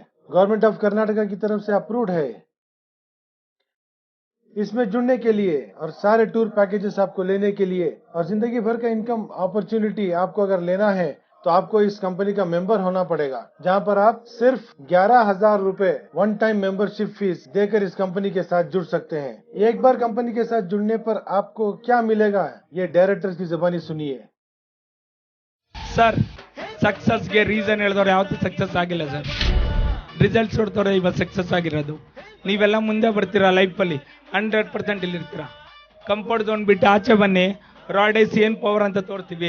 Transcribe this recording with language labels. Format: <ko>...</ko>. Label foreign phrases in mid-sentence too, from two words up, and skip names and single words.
<en>government of Karnataka</en> <hi>की तरफ से अप्रूव्ड है। इसमें जुड़ने के लिए और सारे</hi> <en>tour packages</en> <hi>आपको लेने के लिए और जिंदगी भर का</hi> <en>income opportunity</en> <hi>आपको अगर लेना है तो आपको इस कंपनी का मेंबर होना पड़ेगा, जहां पर आप सिर्फ 11,000 रुपए</hi> <en>one time membership fee</en> <hi>देकर इस कंपनी के साथ जुड़ सकते हैं। एक बार कंपनी के साथ जुड़ने पर आपको क्या मिलेगा, ये डायरेक्टर्स की जुबानी सुनिए।</hi> <kn>ಸರ್ ಸಕ್ಸಸ್ಗೆ ರೀಸನ್ ಹೇಳಿದವ್ರು ಯಾವತ್ತೂ ಸಕ್ಸಸ್ ಆಗಿಲ್ಲ ಸರ್, ರಿಸಲ್ಟ್ಸ್ ಹೊಡ್ತವ್ರೆ ಇವತ್ತು ಸಕ್ಸಸ್ ಆಗಿರೋದು. ನೀವೆಲ್ಲ ಮುಂದೆ ಬರ್ತೀರಾ ಲೈಫಲ್ಲಿ, 100% ಇಲ್ಲಿರ್ತೀರಾ.</kn> <en>comfort zone</en> <kn>ಬಿಟ್ಟು ಆಚೆ ಬನ್ನಿ, ರಾಯ್ಡೇಸ್ ಏನು ಪವರ್ ಅಂತ ತೋರ್ತೀವಿ.</kn>